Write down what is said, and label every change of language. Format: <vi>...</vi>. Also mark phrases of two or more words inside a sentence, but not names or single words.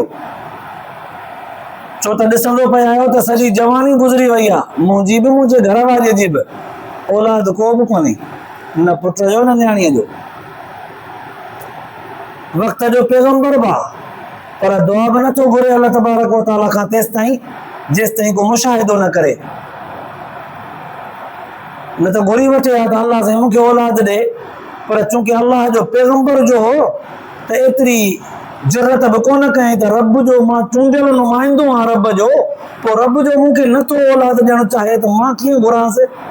<sd>छो त ॾिसंदो पिया आहियो त सॼी जवानी गुज़री वई आहे, मुंहिंजी बि मुंहिंजे घर वारीअ जी बि औलाद को बि कोन्हे, न पुट जो न न्याणीअ जो। वक़्त जो पैगंबर बि आहे पर दुआ बि नथो घुरे</sd> <ar>الله تبارك وتعالى</ar> <sd>खां तेसि ताईं जेसि ताईं को मुशाहिदो न करे। न त घुरी वठे हा त अल्लाह साईं मूंखे औलाद ॾे, पर चूंकि अल्लाह जो पैगंबर जो हो त एतिरी ज़रूरत बि कोन कयईं त रब जो मां चूंडियल नुमाइंदो आहियां रब जो, पोइ रब जो मूंखे नथो औलाद ॾियणु चाहे त मां कीअं घुरांसि।</sd>